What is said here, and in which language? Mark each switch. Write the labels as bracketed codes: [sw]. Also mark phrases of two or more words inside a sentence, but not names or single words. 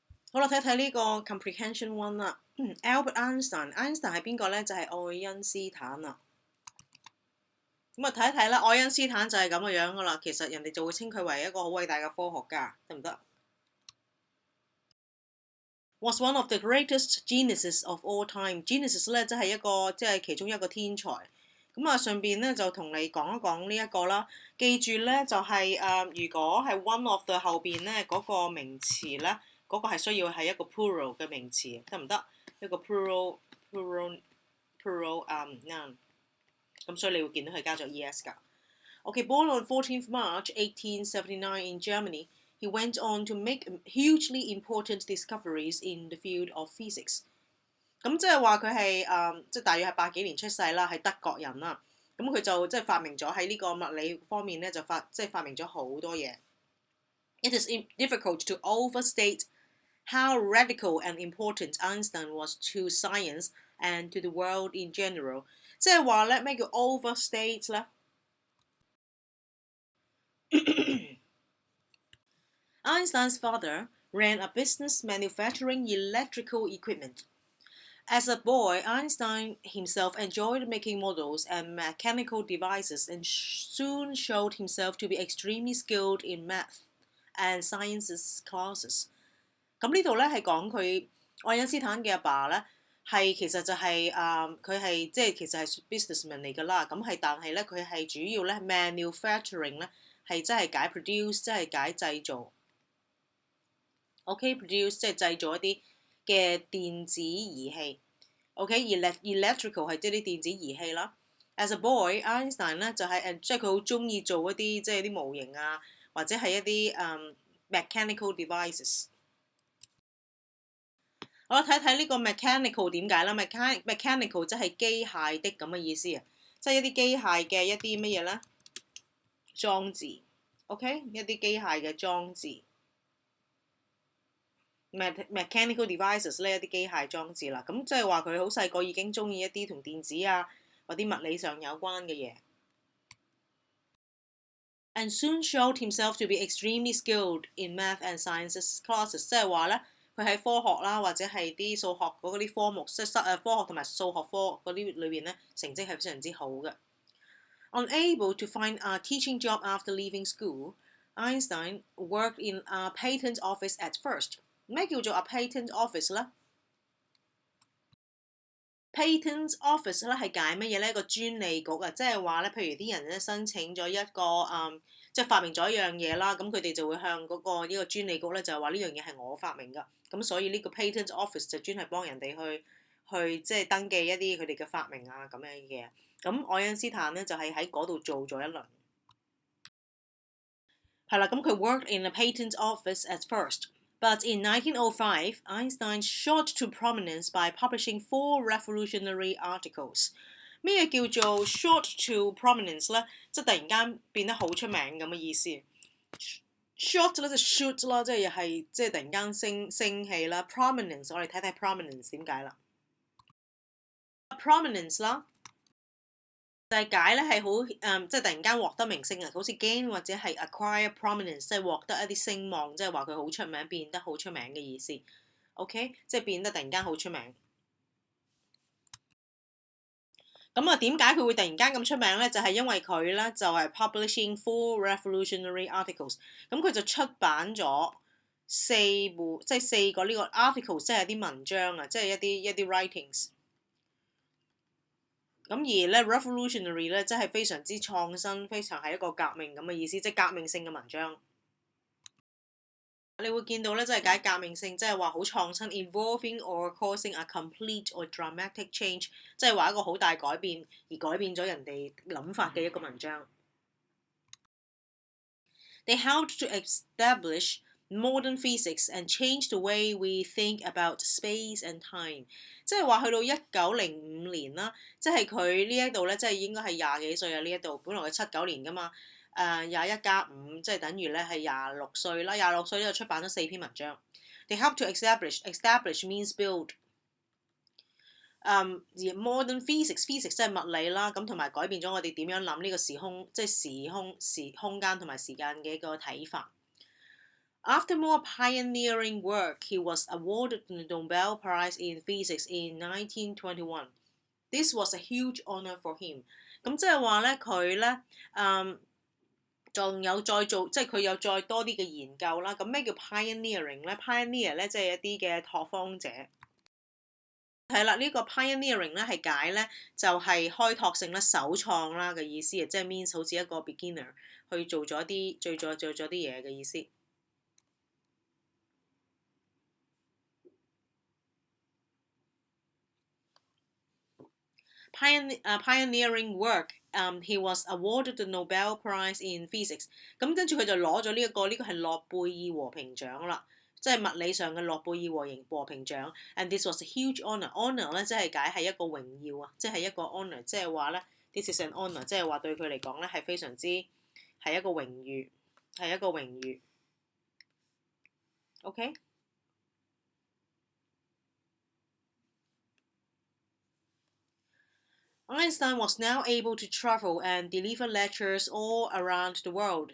[yue] 好啦，睇睇呢個 [en] comprehension one [yue] 啦。Albert Einstein 係邊個咧？就係愛因斯坦啦。咁啊睇一睇啦，愛因斯坦就係咁嘅樣噶啦。其實人哋就會稱佢為一個好偉大嘅科學家，得唔得 ？ [en] Was one of the greatest geniuses of all time。 [yue] Geniuses 咧，即係其中一個天才。咁啊，上邊咧就同你講一講呢一個啦。記住咧，就係如果係 [en] one of the [yue] 後邊咧嗰個名詞咧，嗰個係需要係一個 plural 嘅名詞，得唔得？一個 [en] plural noun。 [yue] 咁所以你會見到佢加咗 [en] es 㗎。Okay, born on 14th March 1879 in Germany, he went on to make hugely important discoveries in the field of physics。 [yue] 咁即係話佢係即係大約係80幾年出世啦，係德國人啦。 [en] 咁佢就即係發明咗喺呢個物理方面咧，即係發明咗好多嘢。It is difficult to overstate how radical and important Einstein was to science and to the world in general。 [yue] 即係話咧，咩叫 [en] overstate 咧 ？Einstein's father ran a business manufacturing electrical equipment. As a boy, Einstein himself enjoyed making models and mechanical devices and soon showed himself to be extremely skilled in math and sciences classes。 [yue] 咁呢度咧係講佢愛因斯坦嘅阿爸咧其實就係佢係即係其實係 businessman 嚟㗎啦。但係咧佢係主要咧 manufacturing 咧係即係解 produce 即係解製造。OK，produce 即係製造一啲嘅電子儀器。OK，electrical 係即係啲電子儀器啦。 [en] As a boy， [yue] Einstein 咧就係即係佢好中意做一啲即係啲模型啊，或者係一啲 [en] mechanical devices。 [yue] 好啦，睇睇呢個 mechanical 點解啦？mechanical 即係機械的咁嘅意思啊，即係一啲機械嘅一啲乜嘢咧？裝置。OK，一啲機械嘅裝置。 [en] mechanical devices [yue] 呢一啲機械裝置啦，咁即係話佢好細個已經中意一啲同電子啊或啲物理上有關嘅嘢。 [en] And soon showed himself to be extremely skilled in math and sciences classes， [yue] 即係話咧佢喺科學啦或者係啲數學嗰啲科目，即係科學同埋數學科嗰啲裏邊咧成績係非常之好嘅。 [en] Unable to find a teaching job after leaving school, Einstein worked in a patent office at first。 [yue] 咩叫做 [en] a patent office [yue] 咧？ [en] Patent office [yue] 咧係解乜嘢咧？一個專利局啊，即係話咧，譬如啲人咧申請咗一個即係發明咗一樣嘢啦，咁佢哋就會向嗰個呢個專利局咧就係話呢樣嘢係我發明㗎，咁所以呢個 [en] patent office [yue] 就專係幫人哋去即係登記一啲佢哋嘅發明啊咁樣嘅嘢。咁愛因斯坦咧就係喺嗰度做咗一輪。係啦，咁佢 [en] worked in a patent office at first。But in 1905, Einstein shot to prominence by publishing 4 revolutionary articles。 [yue] 咩叫做 [en] shot to prominence [yue] 咧？即係突然間變得好出名咁嘅意思。shot 咧就 shoot 啦，即係又係即係突然間升起啦。prominence 我哋睇睇 prominence 點解啦。prominence 啦。就係解咧係好即係突然間獲得名聲啊，好似 gain 或者係 [en] acquire prominence， [yue] 即係獲得一啲聲望，即係話佢好出名，變得好出名嘅意思。OK，即係變得突然間好出名。咁啊，點解佢會突然間咁出名咧？就係因為佢咧就係 [en] publishing 4 revolutionary articles。 [yue] 咁佢就出版咗4個呢個 articles，即係啲文章啊，即係一啲 writings。咁而咧 revolutionary 咧，即係非常之創新，非常係一個革命咁嘅意思，即係革命性嘅文章。你會見到咧，即係解革命性，即係話好創新 ， [en] involving or causing a complete or dramatic change， [yue] 即係話一個好大改變而改變咗人哋諗法嘅一個文章。 [en] They helped to establish modern physics and change the way we think about space and time。 [yue] 即係話去到1905年啦，即係佢呢一度咧，即係應該係廿幾歲啊！呢一度本來佢79年㗎嘛，21+5即係等於咧係26歲啦。26歲呢度出版咗4篇文章。 [en] They help to establish means build。 [yue] 而 [en] modern physics [yue] 即係物理啦，咁同埋改變咗我哋點樣諗呢個時空，即係時空間同埋時間嘅一個睇法。 [en] After more pioneering work, he was awarded the Nobel Prize in Physics in 1921. This was a huge honor for him。 [yue] 咁即係話咧，佢咧仲有再做，即係佢有再多啲嘅研究啦。咁咩叫 pioneering 咧？pioneer 咧即係一啲嘅拓荒者。係啦，呢個 pioneering 咧係解咧就係開拓性啦、首創啦嘅意思啊，即係 means 好似一個 beginner 去做咗啲嘢嘅意思。 [en] Pioneering work，he was awarded the Nobel Prize in Physics。 [yue] 咁跟住佢就攞咗呢個係諾貝爾和平獎啦，即係物理上嘅諾貝爾和平獎。 [en] And this was a huge honor。 [yue] honor 咧即係解係一個榮耀啊，即係一個 honor，即係話咧 [en] this is an honor， [yue] 即係話對佢嚟講咧係非常之係一個榮譽，係一個榮譽。 [en] OK。Einstein was now able to travel and deliver lectures all around the world。